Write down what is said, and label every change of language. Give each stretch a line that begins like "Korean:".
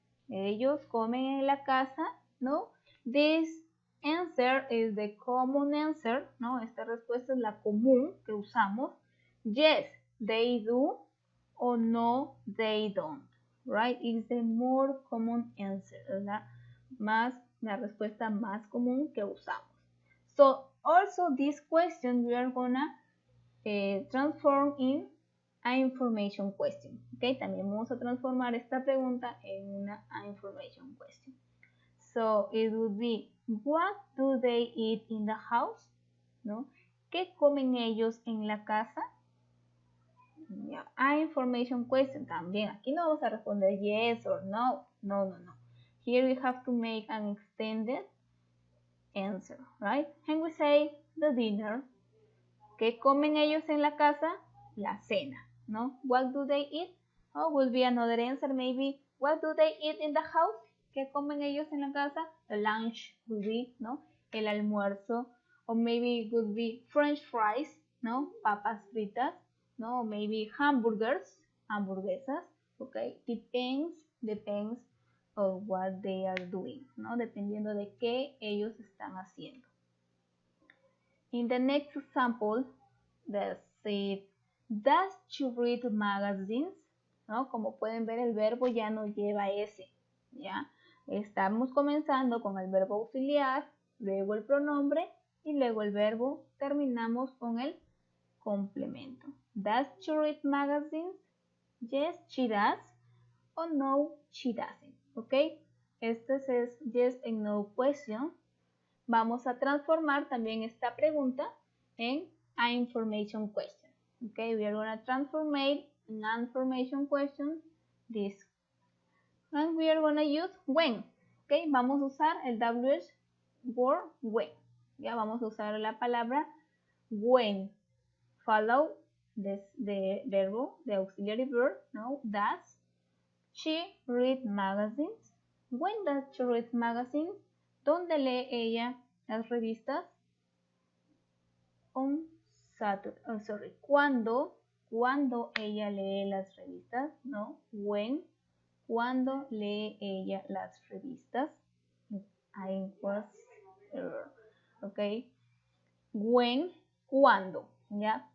Spanish: Ellos comen en la casa, ¿no?
English: This answer is the common answer,
Spanish: ¿no? Esta respuesta es la común que usamos.
English: Yes, they do. O no, they don't, right? It's the more common answer,
Spanish: la respuesta más común que usamos.
English: So, also this question we are gonna transform in an information question, ¿ok?
Spanish: También vamos a transformar esta pregunta en una information question.
English: So, it would be, what do they eat in the house?
Spanish: ¿No? ¿Qué comen ellos en la casa? A information question también. Aquí no vamos a responder
English: yes or no.
Spanish: No.
English: Here we have to make an extended answer, right? And we say the dinner.
Spanish: ¿Qué comen ellos en la casa? La cena,
English: ¿no? What do they eat? Oh, will be another answer maybe. What do they eat in the house?
Spanish: ¿Qué comen ellos en la casa?
English: The lunch would be, ¿no?
Spanish: El almuerzo.
English: Or maybe it would be French fries, ¿no?
Spanish: Papas fritas,
English: ¿no? Or maybe hamburgers, hamburguesas, okay? Depends of what they are doing, ¿no?
Spanish: Dependiendo de qué ellos están haciendo.
English: In the next example, they said, does she read magazines?
Spanish: ¿No? Como pueden ver, el verbo ya no lleva S, ¿ya? Estamos comenzando con el verbo auxiliar, luego el pronombre y luego el verbo. Terminamos con el complemento.
English: Does she read magazines? Yes, she does. Or no, she doesn't. ¿Ok?
Spanish: Este es
English: yes and no question.
Spanish: Vamos a transformar también esta pregunta en an information question.
English: Okay, we are going to transform an information question this. And we are going to use when.
Spanish: Okay, vamos a usar el WH word when. Ya vamos a usar la palabra when.
English: Follow the verbo, the auxiliary verb. No, does she read magazines? When does she read magazines?
Spanish: ¿Dónde lee ella las revistas?
English: On Saturday. Oh, sorry.
Spanish: ¿Cuándo ella lee las revistas? No.
English: When.
Spanish: ¿Cuándo lee ella las revistas?
English: I was error. Okay. When.
Spanish: ¿Cuándo? ¿Ya?